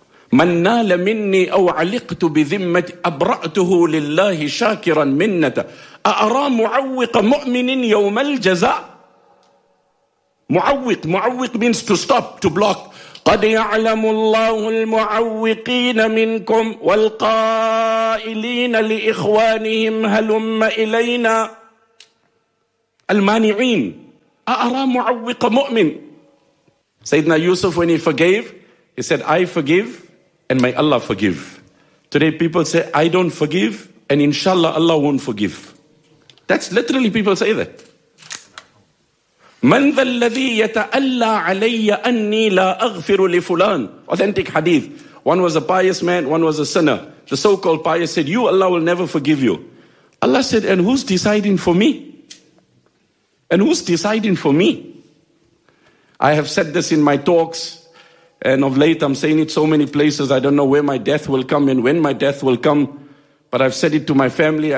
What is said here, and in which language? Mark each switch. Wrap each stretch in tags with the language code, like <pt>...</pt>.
<ar>من نال مني أو علقت بذمة أبرأته لله شاكرا منة أأرى معوق مؤمن يوم الجزاء.</ar> <en>معوق, معوق means to stop, to block.</en> <ar>قد يعلم الله المعوقين منكم والقائلين لإخوانهم هلم إلينا. المانعين أأرى معوق مؤمن.</ar> <en>Sayyidina Yusuf, when he forgave, he said, I forgive and may Allah forgive. Today people say, I don't forgive and inshallah Allah won't forgive. That's literally people say that.</en> <ar>من ذا الذي يتألى علي أني لا أغفر لفلان.</ar> <en>Authentic hadith. One was a pious man, one was a sinner. The so-called pious said, you, Allah will never forgive you. Allah said, and who's deciding for me? And who's deciding for me? I have said this in my talks, and of late I'm saying it so many places, I don't know where my death will come and when my death will come, but I've said it to my family.</en>